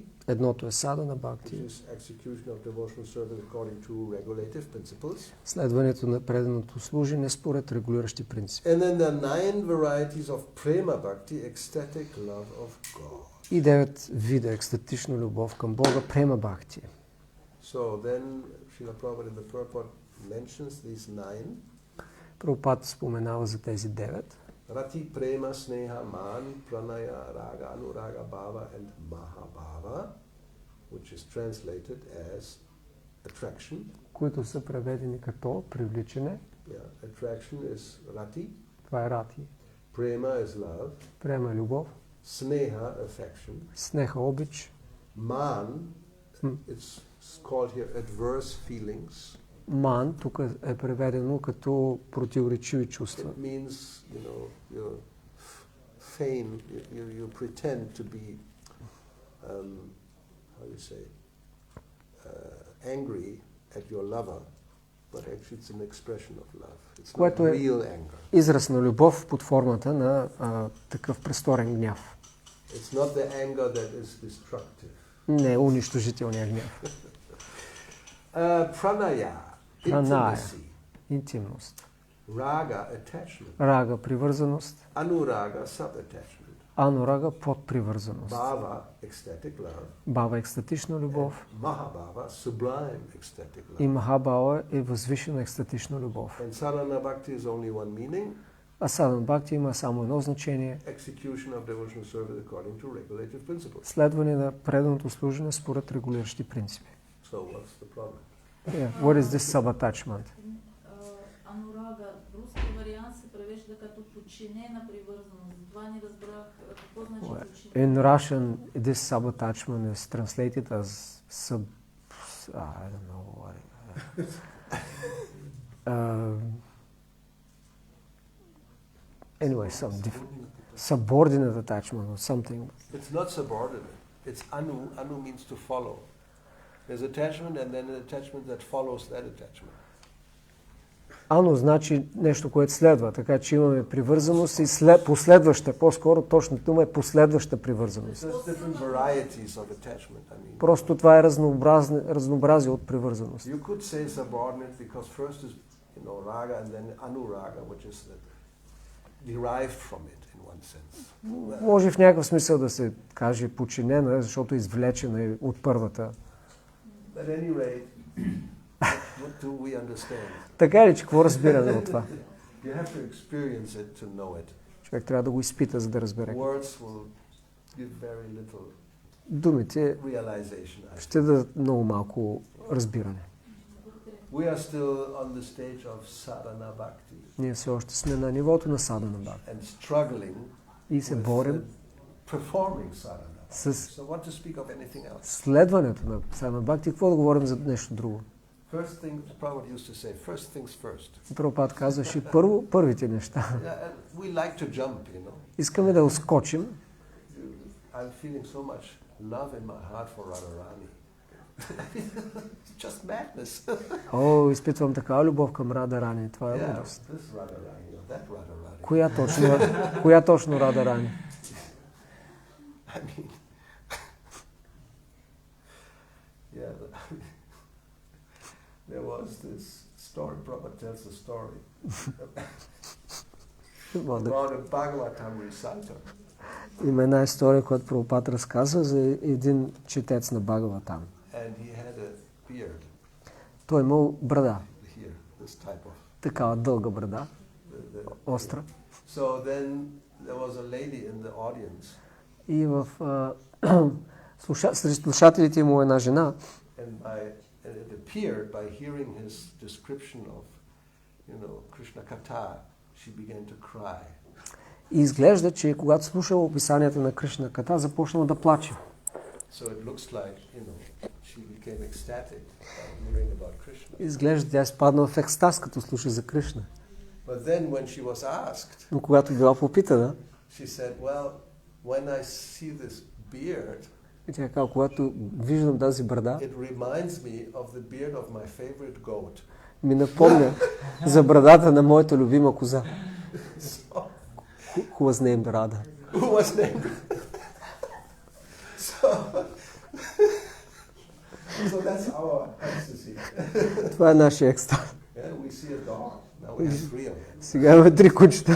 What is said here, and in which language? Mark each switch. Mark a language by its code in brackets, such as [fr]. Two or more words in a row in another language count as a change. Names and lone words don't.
[bg] Едното е садана [en] which бхакти, is execution of devotional service according to regulative principles. [bg] следването на преданото служене според регулиращи принципи. [en] And then there are 9 varieties of prema bhakti, ecstatic love of God. [bg] И 9 вида екстатична любов към Бога, према бхакти. [en] So then Srila Prabhupada in the purport mentions these 9. [bg] Прабхупада споменава за тези 9. [en] Rati, prema, sneha, man, pranaya, raga, anuraga, bhava and mahabhava, which is translated as attraction. [bg] Които са преведени като привличане. [en] Yeah, attraction is rati, [bg] Това е рати. [en] prema is love, [bg] Према любов. [en] sneha affection, [bg] Снеха обич. [en] man, it's called here adverse feelings. [bg] Ман тук е преведено като противоречиви чувства. [en] It means, you know, you feign, you pretend to be, how do you say, angry at your lover, but actually it's an expression of love. It's not [bg] Което е [en] real anger. [bg] израз на любов под формата на такъв престорен гняв. [en] It's not the anger that is destructive. [bg] Не е унищожителният гняв. [en] Pranaya, [bg] Праная. [en] intimacy. [bg] Интимност. [en] Raga, attachment. [bg] Рага – привързаност. [en] Anuraga, sub-attachment. [bg] Анурага – подпривързаност. [en] Bhava, ecstatic love. [bg] Бава – екстатична любов. [en] Mahabhava, sublime ecstatic love. [bg] И Махабава е възвишена екстатична любов. [en] And sadhana bhakti is only one meaning. [bg] А садан бхакти има само едно значение. [en] Execution of devotional service according to regulative principles. [bg] Следване на преданото служене според регулиращи принципи. [en] So what's the problem? Yeah. What is this sub-attachment? [bg] Анурага, руски вариант се превежда като подчинена привързаност. Затова не разбрах какво значи подчинена. [en] In Russian, this sub-attachment is translated as I don't know what. Anyway, some subordinate attachment or something. It's not subordinate. It's anu. Anu means to follow. There's attachment and then an attachment that follows that attachment. [bg] Ано значи нещо, което следва, така че имаме привързаност и последваща, по-скоро точната дума е последваща привързаност. Просто това е разнообразие от привързаност. [en] You could say subordinate because first is raga and then anuraga, which is derived from it in one sense. [bg] Може в някакъв смисъл да се каже подчинена, защото е извлечена от първата. [en] At any rate, what do we understand? [bg] Така ли, че какво разбираме от това? [en] You have to experience it to know it. [bg] Човек трябва да го изпита, за да разбере. [en] Words will give very little [bg] Думите [en] realization. [bg] ще дадат много малко разбиране. We are still on the stage of sadhana bhakti. Ние все още сме на нивото на садана бхакти. [en] And struggling [bg] И се [en] with [bg] борим [en] performing sadhana. [bg] с [en] So what to speak of anything else? [bg] следването на садана бхакти. Какво да говорим за нещо друго? [en] First thing, Prabhupada used to say, first things first. [bg] Прабхупад казваше първите неща. [en] We like to jump, you know. [bg] Искаме да ускочим. [en] I'm feeling so much love in my heart for Radharani. It's just madness. [bg] О, изпитвам такава любов към Радарани. Това е лудост. [en] This Radharani or that Radharani. [bg] Коя точно Радарани? [en] I mean, yeah, there was this story, Prabhupada tells a story about a Bhagavatam reciter. [bg] Има една история, която Прабхупад разказва за един четец на Бхагаватам. [en] And he had a beard. [bg] Той имал брада. [en] Here, this type of. [bg] Такава дълга брада. Остра. [en] So then there was a lady in the audience. [bg] И сред слушателите имало една жена. [en] And it appeared by hearing his description of, Krishna Katha, she began to cry. [bg] И изглежда, че когато слушала описанията на Кришна Ката, започнала да плаче. [en] So it looks like, she became ecstatic by hearing about Krishna. [bg] Изглежда, тя е спаднала в екстаз, като слуша за Кришна. [en] But then when she was asked, [bg] Но когато била попитана, [en] she said, well, when I see this beard, [bg] и тя казала, когато виждам тази брада, [en] it reminds me of the beard of my favorite goat. [bg] ми напомня за брадата на моята любима коза. [en] Who was named Radha. Who was named? So that's our ecstasy. [bg] Това е нашия екстаз. [en] Yeah, we see a dog. Now we have 3 of them. [bg] Сега имаме 3 кучета.